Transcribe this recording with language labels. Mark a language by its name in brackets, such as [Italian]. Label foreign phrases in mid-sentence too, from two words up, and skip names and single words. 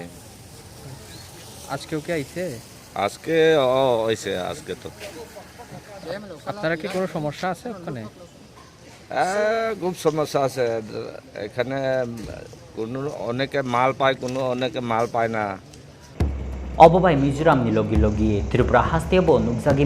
[Bangla] আজকেও কি আইছে আজকে হয়েছে আজকে তো আপনারা কি কোনো সমস্যা আছে ওখানে খুব সমস্যা আছে এখানে কোনো অনেকে মাল পায় কোনো অনেকে মাল পায় না [Kok Borok] Obobai Mizoram ni logi Tripura haste bo nukjagi